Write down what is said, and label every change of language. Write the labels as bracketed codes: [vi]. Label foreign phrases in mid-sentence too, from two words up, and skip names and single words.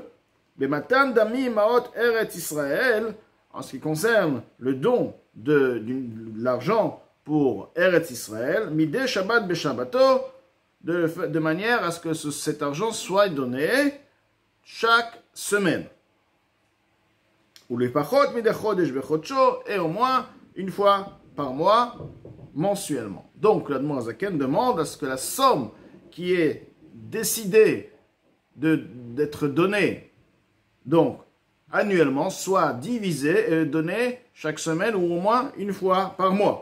[he] במתן דמי מעות ארץ ישראל, [fr] en ce qui concerne le don de l'argent pour Eretz Israël, [he] מדי שבת בשבתו, [fr] de manière à ce que cet argent soit donné chaque semaine. Ou les [he] לפחות מדי חודש בחודשו, [fr] et au moins une fois par mois, mensuellement. Donc, l'Admor Hazaken demande à ce que la somme qui est décidée d'être donnée, donc annuellement, soit divisée et donnée chaque semaine ou au moins une fois par mois.